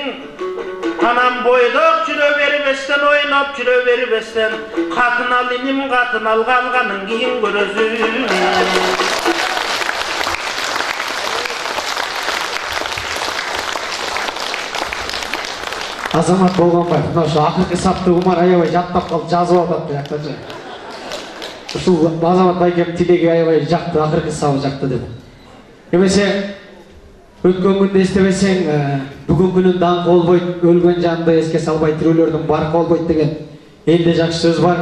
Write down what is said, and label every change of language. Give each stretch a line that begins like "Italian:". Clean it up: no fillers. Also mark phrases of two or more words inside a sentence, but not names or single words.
Kazakh: Анам бойдақ жүре бербестен, ойнап жүре бербестен, қатын ал иним, қатын ал қалғанын кейін көресің.
Kyrgyz: Азамат Болғанбаев, мына ошо акыркы сапты Умар аябай жаттап калып жазып атат бияктачы. Ушул Азамат байкем тилеги аябай жакты, акыркы сабы жакты деп. Эмесе өткөн күндө эстебесең, бүгүн күнүн даңкы болбойт, өлгөн жанды эске салбай тирүүлөрдүн баркы болбойт деген элде жакшы сөз бар.